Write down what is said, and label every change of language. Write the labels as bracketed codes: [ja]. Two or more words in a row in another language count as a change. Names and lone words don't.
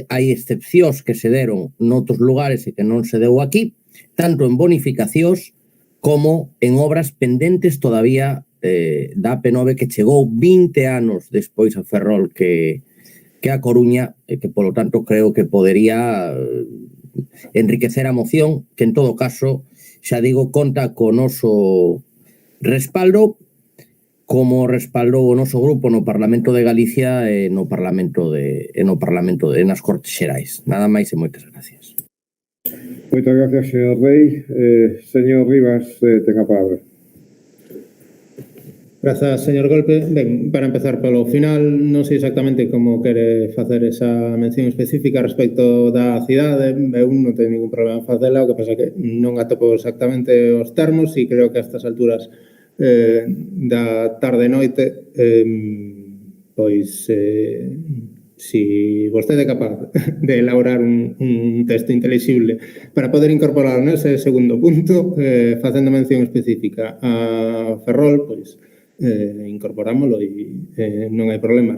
[gl] Hai excepcións que se deron noutros lugares e que non se deu aquí, tanto en bonificacións como en obras pendentes todavía da AP9, que chegou 20 anos despois a Ferrol que a Coruña, e que, polo tanto, creo que podería enriquecer a moción, que, en todo caso, xa digo, conta co noso respaldo. como respaldou o noso grupo no Parlamento de Galicia e no Parlamento nas Cortes Xerais. Nada máis e moitas gracias. Moitas gracias, señor Rey. Señor Rivas, ten a palabra. Grazas, señor Golpe. Ben, para empezar polo final, non sei exactamente como quere facer esa mención específica respecto da cidade. Eu non teño ningún problema en facela, o que pasa que non atopo exactamente os termos e creo que a estas alturas da tarde e noite pois si vostede é capaz de elaborar un texto intelixible para poder incorporar nese segundo punto, facendo mención específica a Ferrol, pois incorporámoslo e non hai problema.